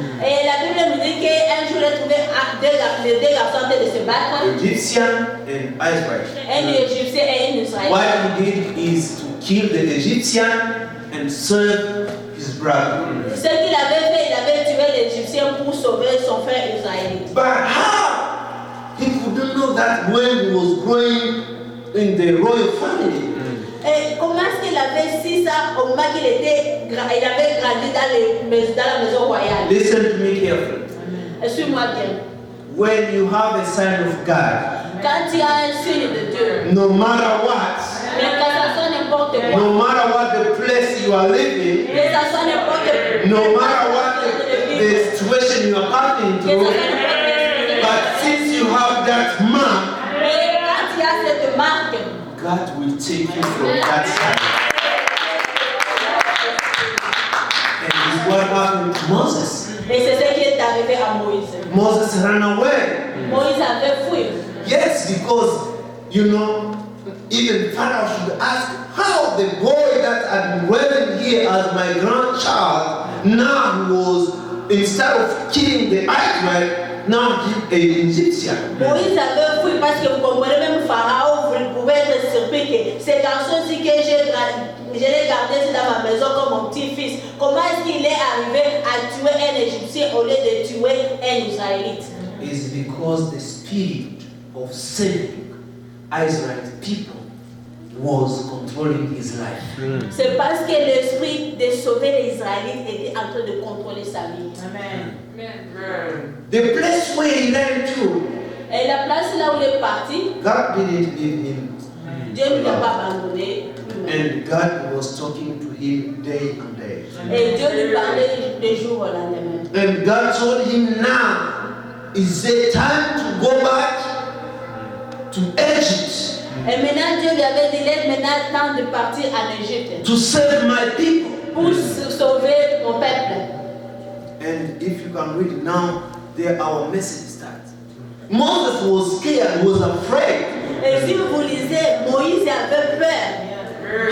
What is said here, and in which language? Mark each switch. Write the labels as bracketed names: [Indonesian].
[French] Et la Bible nous dit qu'un jour, il a trouvé les deux garçons en train de se battre, [English] Egyptian and Israel. [French] un Égyptien et un Israélien. [English] What he did is to kill the Egyptian and serve his brother. [French] Ce qu'il avait fait, il avait tué l'Égyptien pour sauver son frère israélite. [English] But how? He couldn't know that when he was growing in the royal family. [French] Et comment est-ce qu'il avait su ça au moment qu'il avait grandi dans la maison royale? [English] Listen to me carefully. [French] Suis-moi bien. [English] When you have a sign of God, [French] Quand tu as un signe de Dieu, [English] no matter what, [French] mais que ça soit n'importe quoi, [English] no matter what the place you are living, [French] que ça soit n'importe [English] no matter what the situation you are passing through, but since you have that mark, [French] mais quand tu as cette marque, [English] God will take you from that side. And this is what happened to Moses. [French] et c'est ce qui est arrivé à Moïse. [English] Moses ran away. [French] Moïse avait fui. [English] Yes, because, you know, even Pharaoh should ask how the boy that had been raised here as my grandchild now was, instead of killing the Israel, now kill an Egyptian. [French] Moïse avait fui parce que vous comprenez, même Pharaon, vous pouvez être surpris que ces garçons-ci que je l'ai gardé dans ma maison comme mon petit-fils, comment est-ce qu'il est arrivé à tuer un Égyptien au lieu de tuer un Israélite? [English] Is because the spirit of saving Israel's people was controlling his life. [French] C'est parce que l'esprit de sauver les Israélites était en train de contrôler sa vie. [English] Amen. The place where he ran to, [French] Et la place là où il est parti, [English] God didn't leave him. [French] Dieu ne l'a pas abandonné. [English] And God was talking to him day and day. [French] Et Dieu lui parlait de jour au lendemain. [English] And God told him, now is the time to go back to Egypt [French] Et maintenant Dieu lui avait dit, il est maintenant temps de partir en Égypte [English] to save my people. [French] pour sauver mon peuple. [English] And if you can read now, there our message starts. Moses was scared, was afraid. [French] Et si vous lisez, Moïse avait peur.